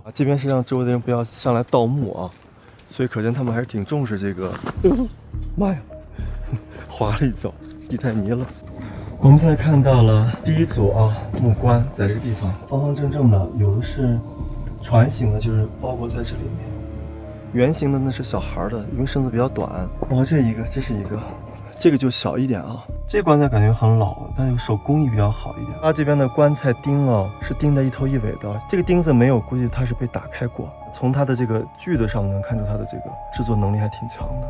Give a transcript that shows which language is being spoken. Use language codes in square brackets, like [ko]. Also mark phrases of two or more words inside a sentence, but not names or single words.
[zh] 這邊是讓周圍的人不要上來盜墓啊，所以可見他們還是挺重視這個。媽呀！滑了一跤，地太泥了。我們現在看到了第一組啊木棺，在這個地方方方正正的，有的是船形的，就是包裹在這裡面；圓形的那是小孩的，因為身子比較短。哦，這一個，這是一個，這個就小一點啊。這棺材感覺很老，但是手工藝比較好一點。它這邊的棺材釘啊，是釘得一頭一尾的。這個釘子沒有，估計它是被打開過。從它的這個鋸的上能看出它的這個製作能力還挺強的。